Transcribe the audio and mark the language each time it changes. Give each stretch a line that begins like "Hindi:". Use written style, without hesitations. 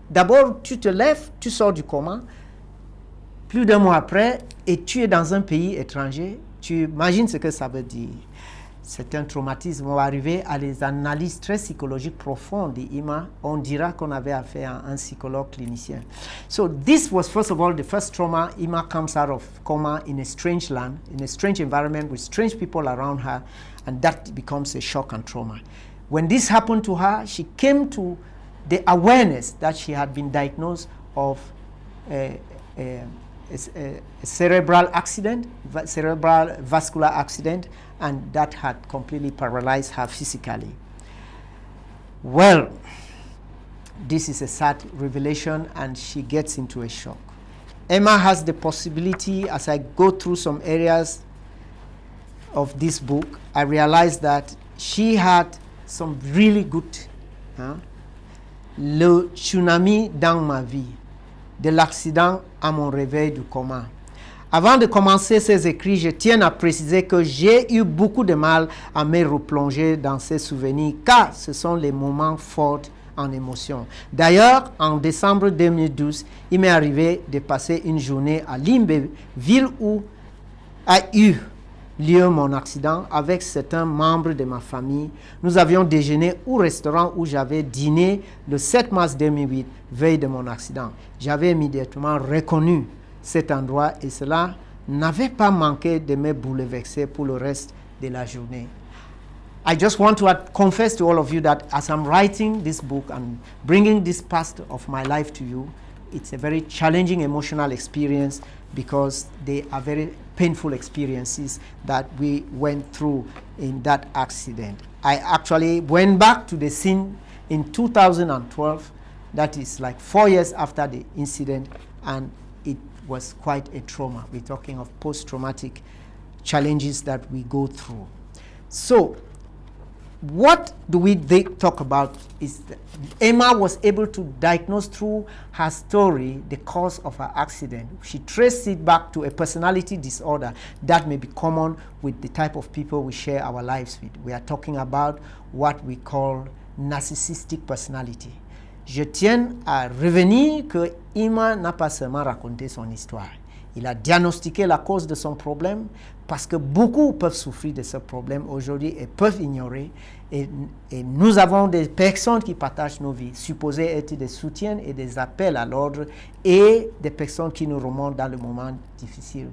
French: D'abord, tu te lèves, tu sors du coma, plus d'un mois après, et tu es dans un pays étranger. Tu imagines ce que ça veut dire. C'est un traumatisme. On va arriver à les analyses très psychologiques profondes d'Ima. On dira qu'on avait affaire à un psychologue clinicien.
English: So this was, first of all, the first trauma. Ima comes out of coma in a strange land, in a strange environment with strange people around her, and that becomes a shock and trauma. When this happened to her, she came to the awareness that she had been diagnosed of a cerebral accident, cerebral vascular accident, and that had completely paralyzed her physically. Well, this is a sad revelation, and she gets into a shock. Emma has the possibility, as I go through some areas of this book, I realized that she had some really good,
French: le tsunami dans ma vie, de l'accident à mon réveil du coma. Avant de commencer ces écrits, je tiens à préciser que j'ai eu beaucoup de mal à me replonger dans ces souvenirs, car ce sont les moments forts en émotion. D'ailleurs, en décembre 2012, il m'est arrivé de passer une journée à Limbe, ville où a eu lieu mon accident, avec certains membres de ma famille. Nous avions déjeuné au restaurant où j'avais dîné le 7 mars 2008, veille de mon accident. J'avais immédiatement reconnu cet endroit et cela n'avait pas manqué de me bouleverser pour le reste de la journée.
English: I just want to confess to all of you that as I'm writing this book and bringing this past of my life to you, it's a very challenging emotional experience because they are very painful experiences that we went through in that accident. I actually went back to the scene in 2012, that is like 4 years after the incident, and it was quite a trauma. We're talking of post-traumatic challenges that we go through. So, what do we talk about is that Emma was able to diagnose through her story the cause of her accident. She traced it back to a personality disorder that may be common with the type of people we share our lives with. We are talking about what we call narcissistic personality.
French: Je tiens à revenir que Emma n'a pas seulement raconté son histoire. Il a diagnostiqué la cause de son problème parce que beaucoup peuvent souffrir de ce problème aujourd'hui et peuvent ignorer. Et nous avons des personnes qui partagent nos vies, supposées être des soutiens et des appels à l'ordre, et des personnes qui nous remontent dans le moment difficile.